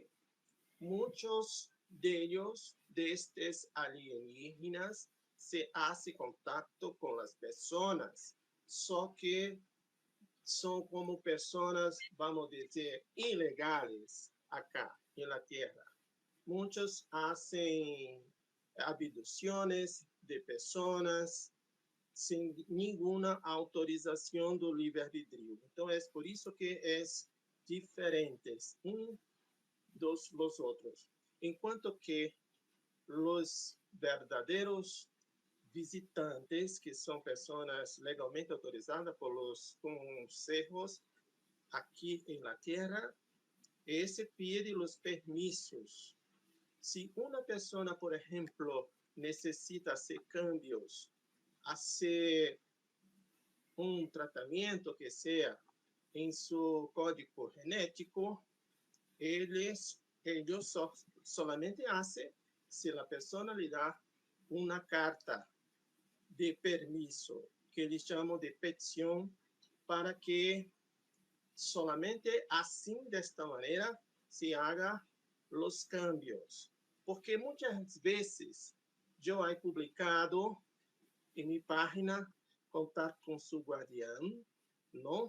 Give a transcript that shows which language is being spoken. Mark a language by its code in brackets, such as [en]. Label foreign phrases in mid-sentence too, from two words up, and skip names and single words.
[es] Muchos de ellos, de estos alienígenas, se hace contacto con las personas, solo que son como personas, vamos a decir, ilegales acá en la Tierra. Muchos hacen abducciones de personas sin ninguna autorización [pt] do livre-arbítrio. Então, é por isso que é diferentes [es] dos los otros. [pt] Enquanto que [es] los verdaderos visitantes, [pt] que são pessoas legalmente autorizadas [es] por los consejos [pt] aqui em la Tierra, esse pide os permissos. Se uma pessoa, por exemplo, necessita [es] hacer cambios, hacer un tratamiento que sea en su código genético, ellos solamente hacen si la persona le da una carta de permiso, [pt] que eles chamam de [es] petición, para que solamente así, de esta manera, se haga los cambios. Porque muchas veces yo he publicado en mi página Contar con su guardián, ¿no?